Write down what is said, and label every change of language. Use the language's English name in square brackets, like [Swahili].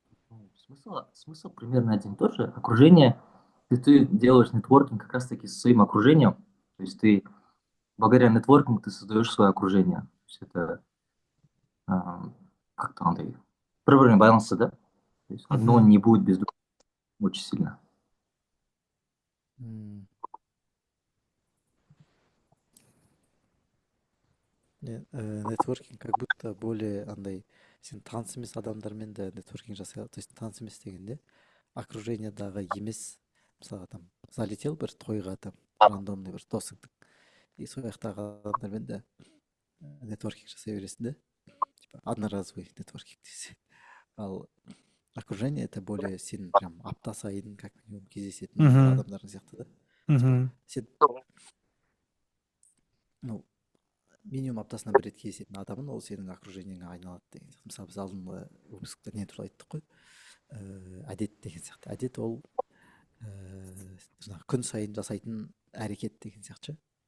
[Russian] Ну, смысл примерно один и тот же. Окружение, ты делаешь нетворкинг как раз-таки со своим окружением, то есть ты благодаря нетворкингу ты создаешь свое окружение. То есть это а, как-то надо проверенный баланс, да? То есть одно Мгм. не будет без другого очень сильно. [Kazakh] М, [Russian] Нетворкинг как будто более [Kazakh] андай сен таныс емес адамдармен де нетворкинг жасай аласың. [Russian] То есть [Kazakh] таныс емес дегенде окружениедағы емес, мысалға [Russian] там залетел [Kazakh] бір тойға там [Russian] рандомный [Kazakh] бір досыңдың и сол жақтағы адамдармен де нетворкинг жасай бересің да, [Russian] типа одноразовый нетворкинг [Kazakh] десе. Ал окружение [Russian] это более [Kazakh] сен прям апта сайын [Russian] как минимум [Kazakh] кездесетін бір Мгм. адамдарың сияқты да. Типа Мгм. сен [Russian] ну минимум [Kazakh] аптасына бір рет кездесетін адамын ол сенің окружениеңе айналады деген сияқты. Мысалы біз алдыңғы выпускта не туралы айттық қой, әдет деген сияқты. Әдет ол жаңағы күн сайын жасайтын әрекет деген сияқты ше.